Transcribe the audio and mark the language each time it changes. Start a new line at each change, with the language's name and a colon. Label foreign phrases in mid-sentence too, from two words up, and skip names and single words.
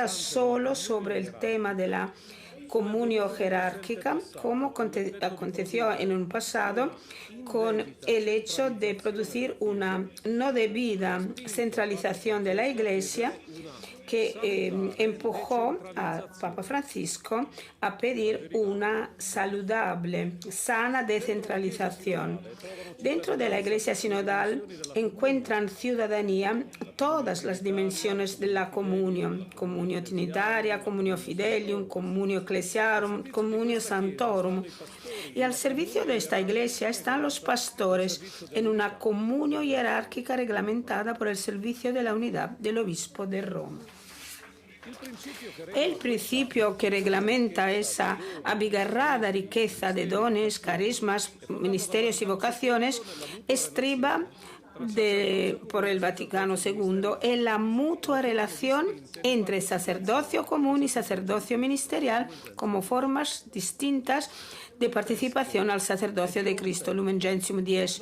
Spanish: solo sobre el tema de la comunión jerárquica, como aconteció en un pasado con el hecho de producir una no debida centralización de la Iglesia que empujó al Papa Francisco a pedir una saludable, sana descentralización. Dentro de la Iglesia sinodal encuentran ciudadanía todas las dimensiones de la comunión:
Latin: comunio trinitaria, comunio fidelium, comunio ecclesiarum, comunio sanctorum.
Spanish: Y al servicio de esta Iglesia están los pastores en una comunión jerárquica reglamentada por el servicio de la unidad del obispo de Roma. El principio que reglamenta esa abigarrada riqueza de dones, carismas, ministerios y vocaciones estriba por el Vaticano II es la mutua relación entre sacerdocio común y sacerdocio ministerial como formas distintas de participación al sacerdocio de Cristo, Lumen Gentium 10.